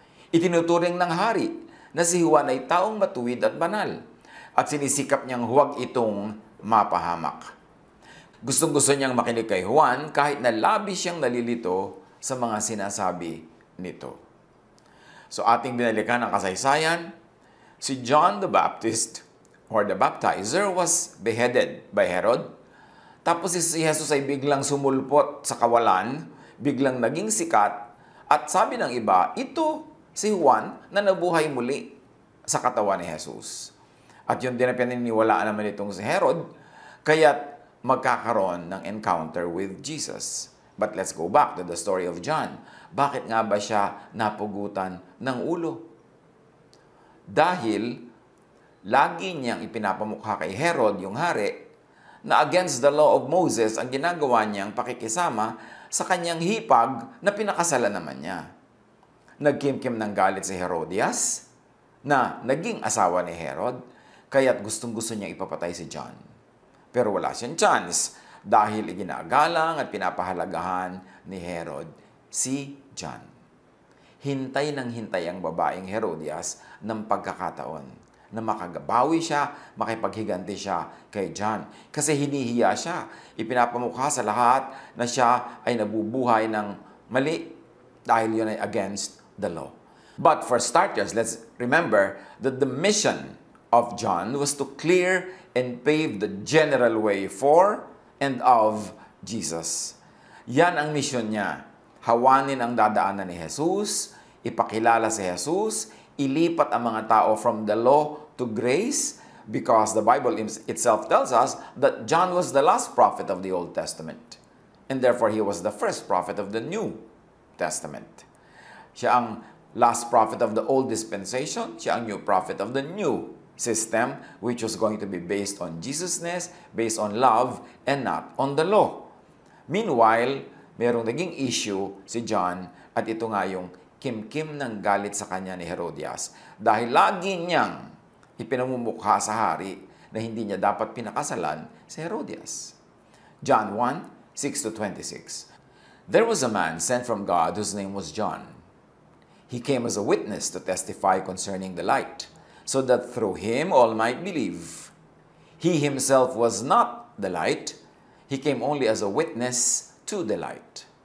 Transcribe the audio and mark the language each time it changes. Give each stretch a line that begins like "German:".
Filipino: Itinuturing ng hari na si Juan ay taong matuwid at banal at sinisikap niyang huwag itong mapahamak. Gustong-gusto niyang makinig kay Juan kahit na labis siyang nalilito sa mga sinasabi nito. So ating binalikan ang kasaysayan.
English: Si John the Baptist, or the baptizer, was beheaded by Herod.
Filipino: Tapos si Jesus ay biglang sumulpot sa kawalan, biglang naging sikat, at sabi ng iba, ito si Juan na nabuhay muli sa katawan ni Jesus. At yun din ang pininiwalaan naman itong si Herod, kaya't magkakaroon ng
English: encounter with
Filipino: Jesus.
English: But let's go back to the story of John.
Filipino: Bakit nga ba siya napugutan ng ulo? Dahil lagi niyang ipinapamukha kay Herod, yung hari, na
English: against the law of Moses
Filipino: ang ginagawa niyang pakikisama sa kanyang hipag na pinakasalan naman niya. Nagkimkim ng galit si Herodias na naging asawa ni Herod, kaya't gustong-gusto niyang ipapatay si John. Pero wala siyang chance dahil iginagalang at pinapahalagahan ni Herod si John. Hintay ng hintay ang babaeng Herodias ng pagkakataon na makagabawi siya, makipaghiganti siya kay John. Kasi hinihiya siya. Ipinapamukha sa lahat na siya ay nabubuhay ng mali dahil yun ay
English: against the law. But for starters, let's remember that the mission of John was to clear and pave the general way for and of Jesus.
Filipino: Yan ang mission niya. Hawanin ang dadaanan ni Jesus, ipakilala si Jesus, ilipat ang mga tao
English: from the law to grace, because the Bible itself tells us that John was the last prophet of the Old Testament. And therefore, he was the first prophet of the New Testament.
Filipino: Siya ang
English: last prophet of the Old Dispensation,
Filipino: siya ang
English: new prophet of the New System, which was going to be based on Jesusness, based on love, and not on the law.
Filipino: Meanwhile, merong naging issue si John at ito nga yung kimkim ng galit sa kanya ni Herodias dahil lagi niyang ipinamumukha sa hari na hindi niya dapat pinakasalan si Herodias.
English: John 1:6-26. There was a man sent from God whose name was John. He came as a witness to testify concerning the light, so that through him all might believe. He himself was not the light. He came only as a witness to the light.